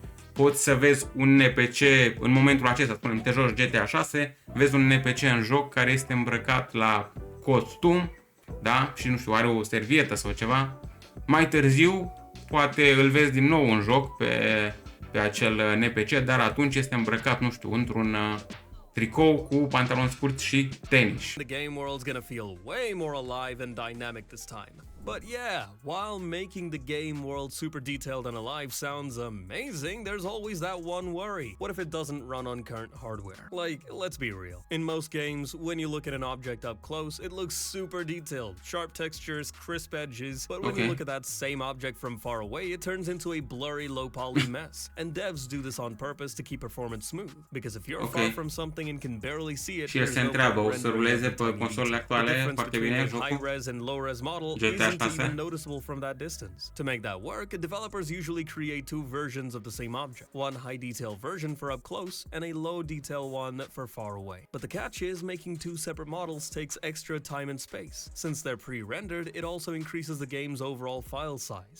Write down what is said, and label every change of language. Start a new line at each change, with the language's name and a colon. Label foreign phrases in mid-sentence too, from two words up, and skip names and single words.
Romanian: Poți să vezi un NPC în momentul acesta, spunem, te joci GTA 6, vezi un NPC în joc care este îmbrăcat la costum, da? Și nu știu, are o servietă sau ceva. Mai târziu, poate îl vezi din nou în joc pe acel NPC, dar atunci este îmbrăcat, nu știu, într-un tricou cu pantaloni scurți și tenis.
English: The game world's gonna feel way more alive and dynamic this time. But yeah, while making the game world super detailed and alive sounds amazing, there's always that one worry. What if it doesn't run on current hardware? Like, let's be real. In most games, when you look at an object up close, it looks super detailed. Sharp textures, crisp edges, but when you look at that same object from far away, it turns into a blurry, low-poly mess. And devs do this on purpose to keep performance smooth. Because if you're far from something and can barely see it,
Romanian: și el se întreabă, o să ruleze pe consolele actuale foarte bine jocul?
English: High-res and low-res model isn't even noticeable from that distance. To make that work, developers usually create two versions of the same object. One high-detail version for up close and a low-detail one for far away. But the catch is making two separate models takes extra time and space. Since they're pre-rendered, it also increases the game's overall file size.